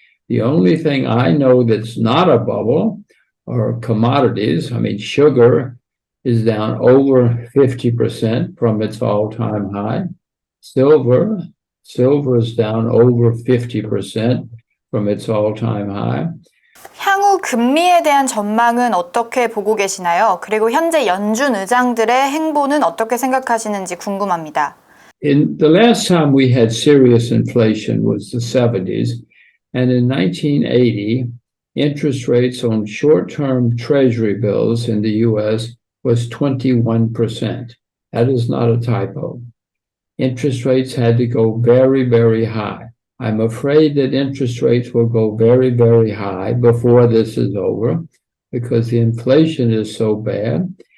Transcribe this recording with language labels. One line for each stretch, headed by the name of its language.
English: The only thing I know that's not a bubble are commodities. I mean, sugar is down over 50% from its all-time high. Silver is down over 50% from its all-time high.
Korean: 향후 금리에 대한 전망은 어떻게 보고 계시나요? 그리고 현재 연준 의장들의 행보는 어떻게 생각하시는지 궁금합니다.
English: In the last time we had serious inflation was the 70s, and in 1980, interest rates on short-term treasury bills in the U.S. was 21%. That is not a typo. Interest rates had to go very, very high. I'm afraid that interest rates will go very, very high before this is over because the inflation is so bad.